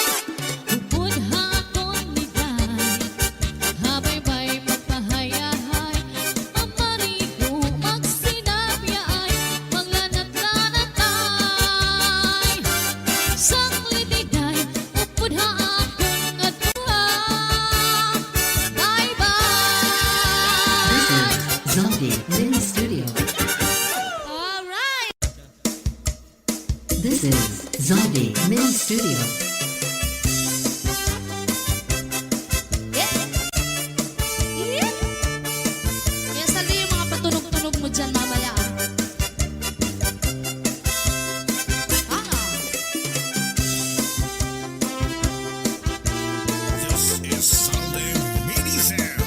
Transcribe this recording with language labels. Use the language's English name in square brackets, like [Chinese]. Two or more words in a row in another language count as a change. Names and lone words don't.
[Waray] Upod hakon nigay, habay-bay magpahayahay, pamarigo magsinabiyaay, maglanat-lanatay. Sanglitiday, upod hakon adtuha. [English] Bye-bye. This is Zombie Mini Studio. All right. This is Zombie Mini Studio. [Filipino] Kaya sali yung mga patunog-tunog mo dyan mamaya. [English] This is Sunday Mini Sound.